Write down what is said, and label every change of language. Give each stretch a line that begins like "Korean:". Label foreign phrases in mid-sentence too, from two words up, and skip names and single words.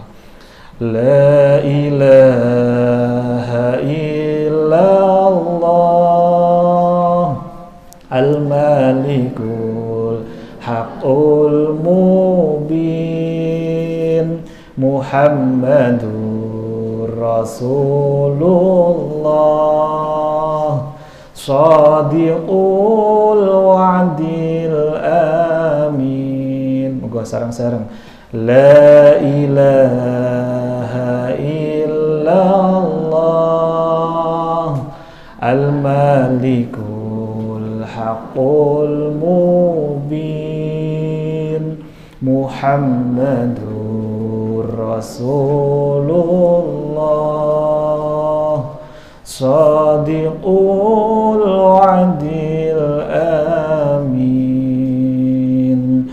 Arabic: لا إله إلا الله الملك الحق المبين محمد رسول الله صادق الوعد الأمين.
Sundanese: Moga sareng-sareng.
Arabic: لا إله إلا الله الملك الحق المبين محمد رسول الله صادق الوعد الأمين.